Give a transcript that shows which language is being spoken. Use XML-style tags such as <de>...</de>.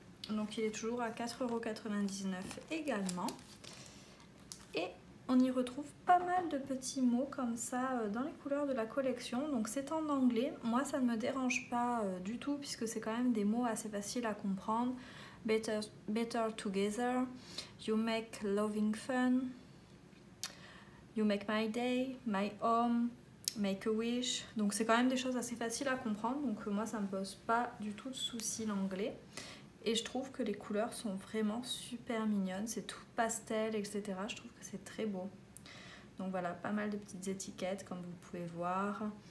<fr>Donc il est toujours à 4,99 € également. Et on y retrouve pas mal de petits mots comme ça dans les couleurs de la collection. Donc c'est en anglais. Moi ça ne me dérange pas du tout puisque c'est quand même des mots assez faciles à comprendre.</fr> <en>Better together, you make loving fun, you make my day, my home, make a wish.</en> <fr>Donc c'est quand même des choses assez faciles à comprendre. Donc moi ça me pose pas du tout de souci l'anglais. Et je trouve que les couleurs sont vraiment super mignonnes. C'est tout pastel, etc. Je trouve que c'est très beau. Donc voilà, pas mal de petites étiquettes comme vous pouvez voir.</fr>